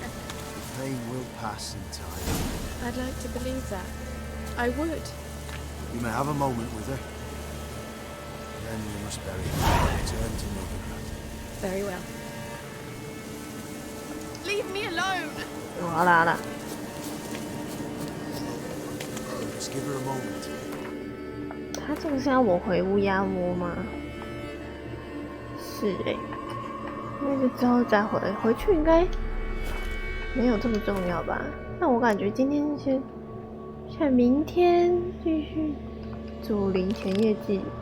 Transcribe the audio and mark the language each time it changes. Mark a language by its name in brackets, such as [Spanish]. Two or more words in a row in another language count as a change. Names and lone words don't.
[English] The pain will pass in time. I'd like to believe that. I would. You may have a moment with her. Then you must bury her. Return to Novigrad. Very well. Leave me alone! [Chinese] 好啦好啦， [English] Just give her a moment. [Chinese] 他这个是要我回乌鸦窝吗？是哎、那就之后再回去应该没有这么重要吧？那我感觉今天现明天继续祖灵前夜祭。